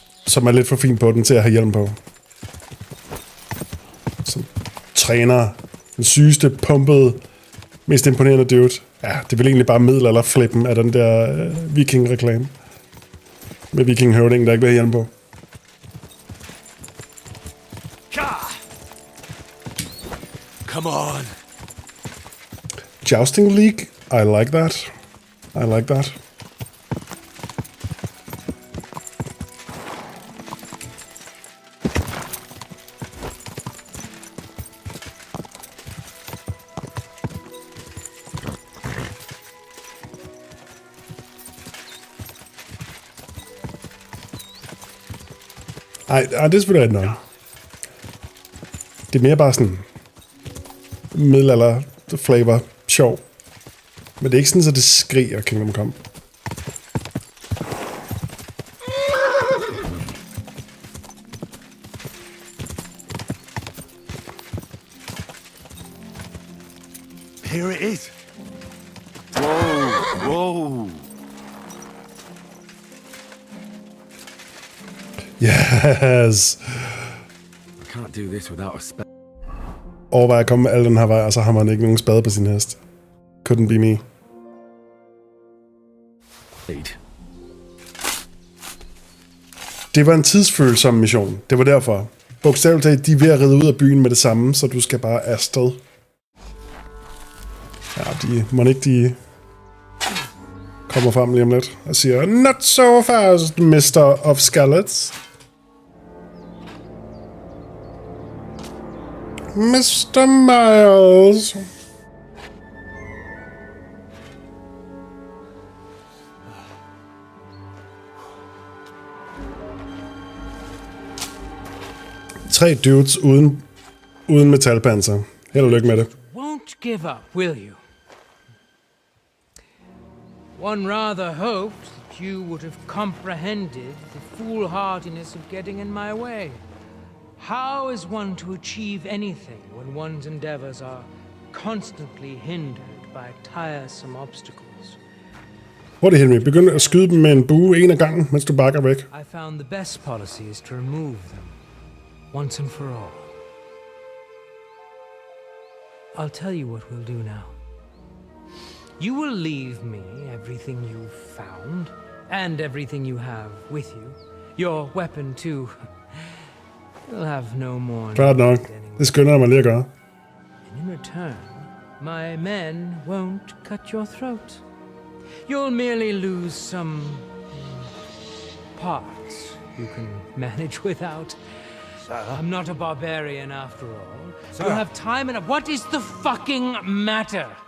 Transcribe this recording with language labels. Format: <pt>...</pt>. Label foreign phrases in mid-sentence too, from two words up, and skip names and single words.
<da>som er lidt for fin på den til at have hjelm på. Som træner den sygeste, pumpede, mest imponerende dude. Ja, det er vel egentlig bare middelalder-flippen af den der viking-reklame. Med viking-høvdingen, der ikke vil have hjelm på.</da> <en>Come on. Jousting League? I like that. I like that.</en> <da>Ej, det er selvfølgelig ikke noget. Det er mere bare sådan middelalder flavor sjov. Men det er ikke sådan, at det skriger Kingdom Come.</da> <en>Here it is. Whoa, whoa. Yes. I can't do this without a spell.</en> <da>Overvej at komme med al den her vej, og så har man ikke nogen spade på sin hest.</da> <en>Couldn't be me.</en> <da>Det var en tidsfølsom mission. Det var derfor. Bogstaveligt talt, de er ved at ride ud af byen med det samme, så du skal bare afsted. Ja, må ikke de kommer frem lige om lidt og siger,</da> <en>not so fast, Mr. of Skallets. Mr. Miles.</en> <da>Tre dudes uden metalpanser. Held og lykke med det.</da> <en>Won't give up, will you? One rather hoped that you would have comprehended the foolhardiness of getting in my way. How is one to achieve anything when one's endeavors are constantly hindered by tiresome obstacles?</en> <da>Hurtigt, Henry. Begynd at skyde dem med en bue en af gangen, mens du bakker væk.</da> <en>I found the best policy is to remove them, once and for all. I'll tell you what we'll do now. You will leave me everything you've found, and everything you have with you. Your weapon, too. You'll have no more.</en> <da>Klart nok. Det skynder jeg mig lige at gøre.</da> <en>And in return, my men won't cut your throat. You'll merely lose some parts you can manage without. I'm not a barbarian after all. So you'll have time enough. What is the fucking matter?</en>